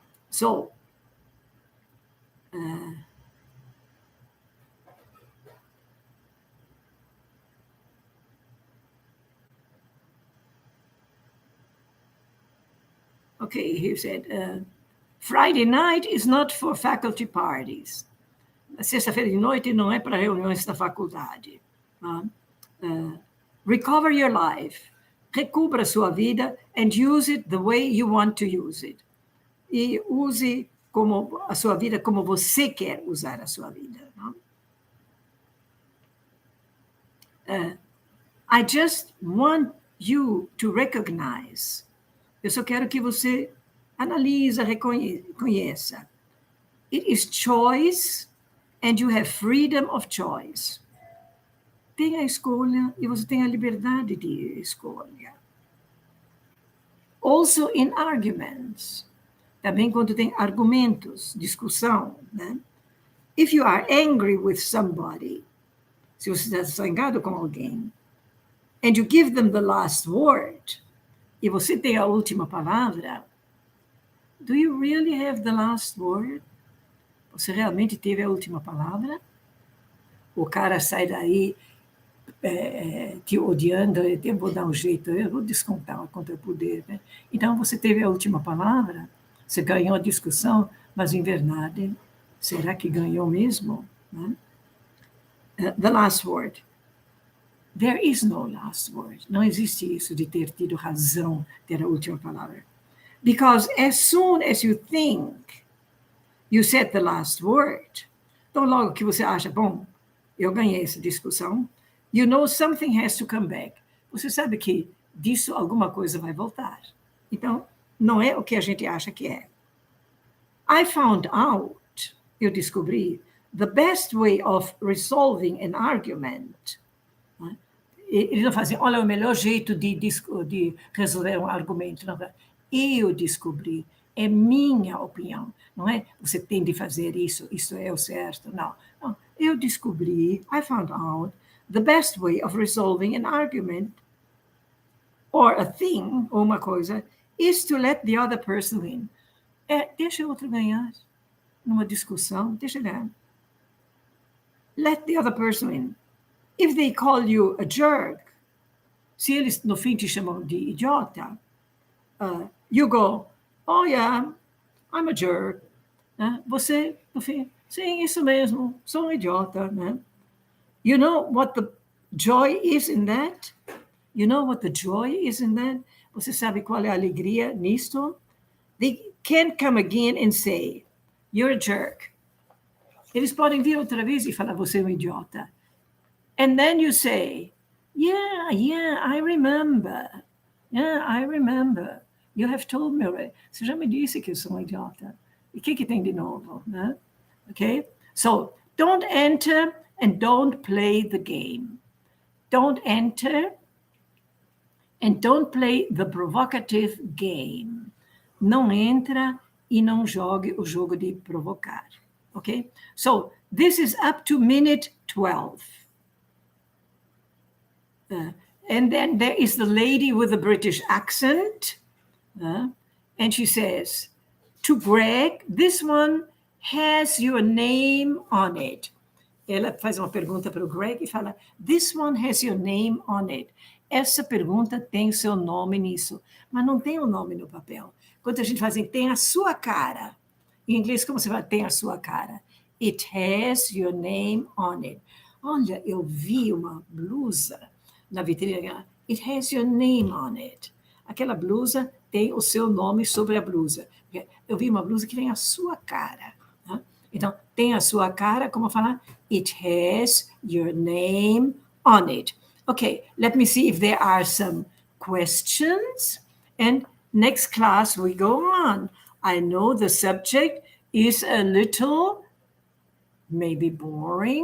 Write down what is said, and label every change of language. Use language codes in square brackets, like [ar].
[en] So, okay, he said, Friday night is not for faculty parties. [pt] Sexta-feira de noite não é para reuniões da faculdade. [en] Recover your life. [pt] Recubra sua vida [en] and use it the way you want to use it. [pt] E use como a sua vida como você quer usar a sua vida. [en] I just want you to recognize. [pt] Eu só quero que você analise, reconheça. [en] It is choice and you have freedom of choice. [pt] Tem a escolha e você tem a liberdade de escolha. [en] Also in arguments. [pt] Também quando tem argumentos, discussão, né? [en] If you are angry with somebody, [pt] se você está zangado com alguém, [en] and you give them the last word, [pt] e você tem a última palavra, [en] do you really have the last word? [pt] Você realmente teve a última palavra? O cara sai daí te odiando, eu vou dar um jeito, eu vou descontar quanto eu puder. Né? Então, você teve a última palavra, você ganhou a discussão, mas, em verdade, será que ganhou mesmo? Né? [en] The last word. There is no last word. [pt] Não existe isso de ter tido razão, ter a última palavra. [en] Because as soon as you think you said the last word, [pt] então logo que você acha, bom, eu ganhei essa discussão, [en] you know something has to come back. [pt] Você sabe que disso alguma coisa vai voltar. Então, não é o que a gente acha que é. [en] I found out, [pt] eu descobri, [en] the best way of resolving an argument. [pt] Eles não fazem, olha, o melhor jeito de resolver um argumento. Não, eu descobri, é minha opinião, não é? Você tem de fazer isso, isso é o certo. Não, não. Eu descobri, [en] I found out, the best way of resolving an argument or a thing, [pt] ou uma coisa, [en] is to let the other person win. [pt] Deixa o outro ganhar numa discussão, deixa ele ganhar. [en] Let the other person win. If they call you a jerk, [pt] se eles no fim te chamam de idiota, [en] you go, oh yeah, I'm a jerk. [pt] Você, no fim, sim, isso mesmo, sou um idiota. Né? [en] You know what the joy is in that? You know what the joy is in that? [pt] Você sabe qual é a alegria nisto? [en] They can't come again and say, you're a jerk. [pt] Eles podem vir outra vez e falar, você é um idiota. [en] And then you say, yeah, I remember. Yeah, I remember. You have told me already. [pt] Você já me disse que eu sou um idiota. E o que tem de novo? Né? Okay? [en] So, don't enter and don't play the game. Don't enter and don't play the provocative game. Não entra e não jogue o jogo de provocar. Okay? So, this is up to minute 12. And then there is the lady with the British accent. And she says, to Greg, this one has your name on it. [pt] ela faz uma pergunta para o Greg e fala, [en] this one has your name on it. [pt] Essa pergunta tem o seu nome nisso, mas não tem o nome no papel. Quando a gente faz assim, tem a sua cara. Em inglês, como você fala, tem a sua cara? [en] It has your name on it. [pt] Olha, eu vi uma blusa na vitrine. [en] It has your name on it. [pt] Aquela blusa tem o seu nome sobre a blusa. Eu vi uma blusa que tem a sua cara. Tá? Então, tem a sua cara, como falar? [en] It has your name on it. Okay, let me see if there are some questions. And next class we go on. I know the subject is a little maybe boring.